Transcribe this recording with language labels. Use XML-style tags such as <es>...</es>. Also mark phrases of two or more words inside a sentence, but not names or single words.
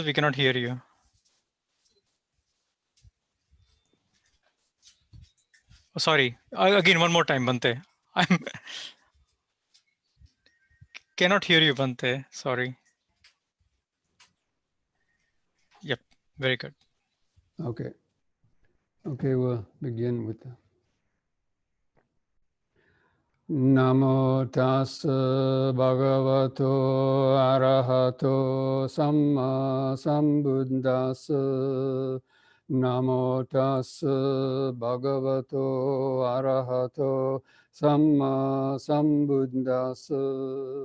<en>We cannot hear you. Oh, sorry. Again, one more time, Bhante. I cannot hear you, Bhante. Sorry. Yep. Very good. Okay, we'll begin with the</en> <pi>Namo tassa bhagavato arahato samma sambuddhassa. Namo tassa bhagavato arahato samma sambuddhassa.</pi>